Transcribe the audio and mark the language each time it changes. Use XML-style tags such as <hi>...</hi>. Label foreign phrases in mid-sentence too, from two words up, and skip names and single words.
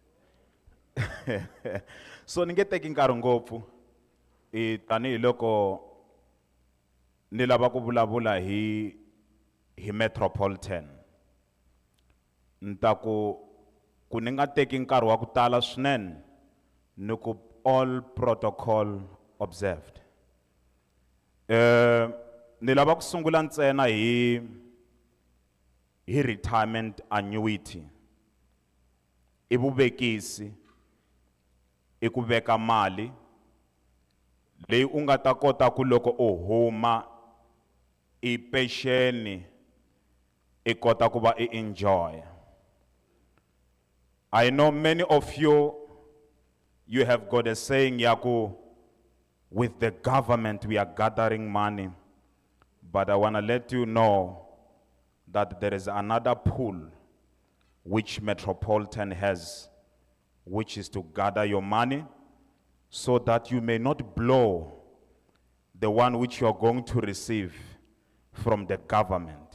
<ts>So ni nge teki nkarhi ngopfu tanihiloko ni lava ku vulavula hi Metropolitan. Ni ta ku ni nga teki nkarhi wa ku tala swinene ni ku</ts> <en>all protocol observed.</en> <ts>Ni lava ku sungula ntsena hi retirement annuity. I vuvekisi, i ku veka mali leyi u nga ta kota ku loko u huma i pension i kota ku va i enjoy.</ts> <en>I know many of you have got a saying yaku, with the government we are gathering money, but I want to let you know that there is another pool which Metropolitan has, which is to gather your money so that you may not blow the one which you are going to receive from the government.</en>